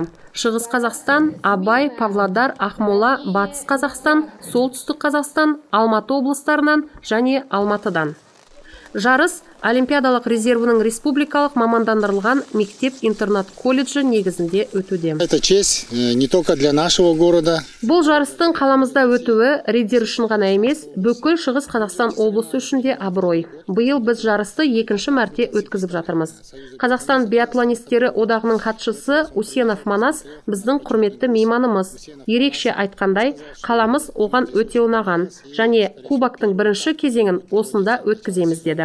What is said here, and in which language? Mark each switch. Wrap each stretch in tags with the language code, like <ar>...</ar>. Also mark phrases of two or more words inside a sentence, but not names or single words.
<kk>Шығыс Қазақстан, Абай, Павлодар, Ақмола, Батыс Қазақстан, Солтүстік Қазақстан, Алматы облыстарынан және Алматыдан. Жарыс Олимпиадалық резервінің республикалық мамандандырылған мектеп-интернат колледжі негізінде өтуде.</kk> <ru>Это честь не только для нашего города.</ru> <kk>Бұл жарыстың қаламызда өтуі Риддер үшін ғана емес, бүкіл Шығыс Қазақстан облысы үшін де абырой. Биыл біз жарысты 2-ші мәрте өткізіп жатырмыз. Қазақстан биатлонистері одағының хатшысы Усенов Манас біздің құрметті мейманымыз. Ерекше айтқандай, қаламыз оған өте ұнаған және кубоктың бірінші кезеңін осында өткіземіз деді.</kk>